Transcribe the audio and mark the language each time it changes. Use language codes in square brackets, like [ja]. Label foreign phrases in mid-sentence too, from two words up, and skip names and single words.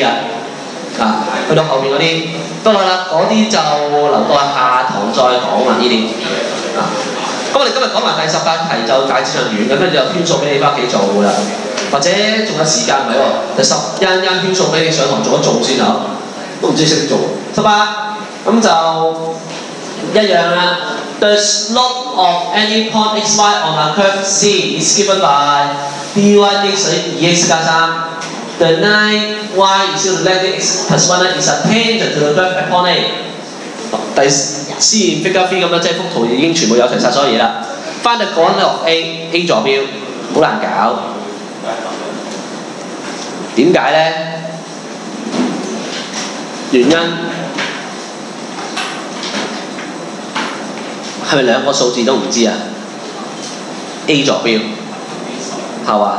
[yue] 啊，去到後面嗰啲，不過啦，嗰啲就留到下堂再講啦，呢啲。啊，咁我哋今日講埋第18題就大致上完，咁跟住就圈數俾你翻屋企做㗎啦。或者仲有時間唔係喎，第11圈數俾你上堂做一做先啊，都唔知識唔識做。18咁就一樣啦。 [en] The slope of any point x y on a curve C is given by dy dx [yue] 等於 2x 加 3。 [en] The line y is equal to length x plus 1 is a tangent to the graph upon A。 [yue] 第C figure 3咁樣，即係幅圖已經全部有齊晒所有嘢啦。 [en] Find the coordinate of A [yue] 坐標，好難搞。點解咧？原因係咪兩個數字都唔知啊 ？A 坐標係嘛？